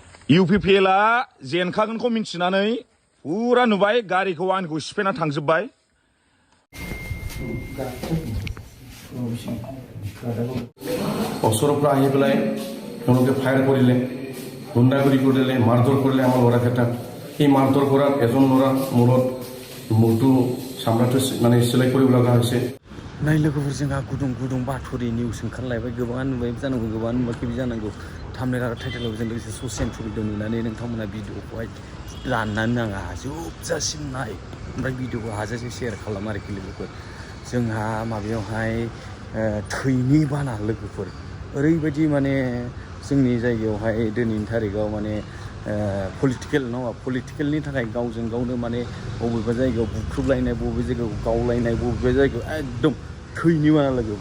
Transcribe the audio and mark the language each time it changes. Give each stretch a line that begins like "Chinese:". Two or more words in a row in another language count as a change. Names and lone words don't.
Bodo: इउपिपिएलआ जेनखागोनखौ मिन्थिनानै फुरा नुबाय गारिखौ आंखौ सिफायना थांजोब्बाय।
Assamese: অসরপরা আহি পেলাই তেওঁলোকে ফায়াৰ কৰিলে, গুণ্ডাগিৰি কৰিলে, মাৰধৰ কৰিলে আমাৰ ল'ৰাকেইটাক। সেই মাৰধৰ কৰাত এজন ল'ৰাৰ মূৰত মূৰটো চামৰাটো মানে চিলাই কৰিব লগা হৈছে।
Bodo: नाय लोगोफोर जोंहा गुदुं गुदुं बाथुरि निउस ओंखारलायबाय। गोबाङानो नुबाय जानांगौ, गोबाङानो नुवाखैबो जानांगौ। थाम्बनेल आरो टाइटेलाव जों लोगोसे
English: social video
Bodo: नुनानै नोंथांमोना भिडिअखौहाय राननानै नाङा, जोबजासिम नाय, ओमफ्राय भिडिअखौ हाजासे शेयार खालाम आरोखि लोगोफोर। जोंहा माबायावहाय थैनि बाना लोगोफोर, ओरैबायदि माने जोंनि जायगायावहाय दिनैनि थारिखआव माने पलिटिकेल नङा, पलिटिकेलनि थाखाय गावजों गावनो माने बबेबा जायगायाव बुख्रुबलायनाय, बबेबा जायगायाव गावलायनाय, बबेबा जायगायाव एकदम थैनि बाना लोगोफोर।